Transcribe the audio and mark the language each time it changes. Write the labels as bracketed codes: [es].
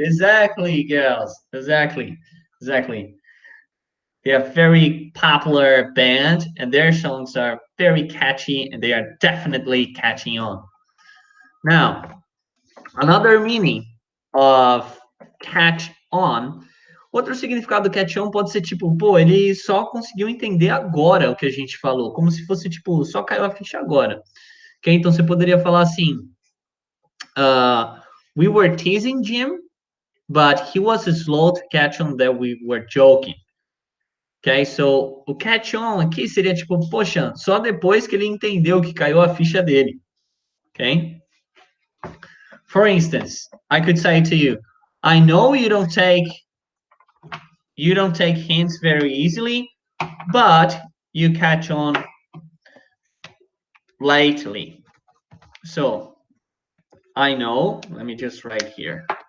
[en] Exactly, girls. Exactly. Exactly. They're a very popular band and their songs are very catchy and they are definitely catching on. Now, another meaning of catch on. [pt] Outro significado do catch on pode ser tipo, pô, ele só conseguiu entender agora o que a gente falou, como se fosse tipo, só caiu a ficha agora. [en] Okay? [pt] Então você poderia falar assim: [en] we were teasing Jim, but he was slow to catch on that we were joking. Ok? [pt] So, o catch on aqui seria tipo, poxa, só depois que ele entendeu que caiu a ficha dele. [en] Ok? For instance, I could say to you, I know you don't take hints very easily, but you catch on lately. So, I know, let me just write here.